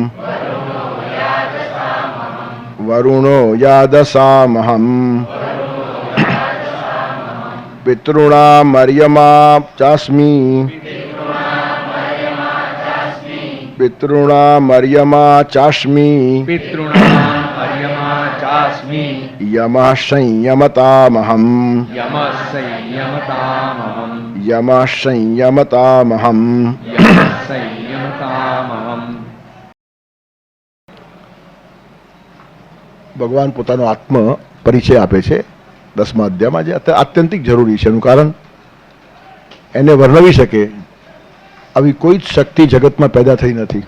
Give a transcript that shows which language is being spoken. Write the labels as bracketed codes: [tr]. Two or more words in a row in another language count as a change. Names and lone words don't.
[sa] वरुणो यादसामहम् पितॄणामर्यमा चास्मि पितॄणामर्यमा चास्मि यमः संयमतामहम् यमः संयमतामहम् [gu] ભગવાન પોતાનો આત્મ પરિચય આપે છે 10મા અધ્યાયમાં, જે આત્યંતિક જરૂરી છે. એનું કારણ એને વર્ણવી શકે આવી કોઈ જ શક્તિ જગતમાં પેદા થઈ નથી.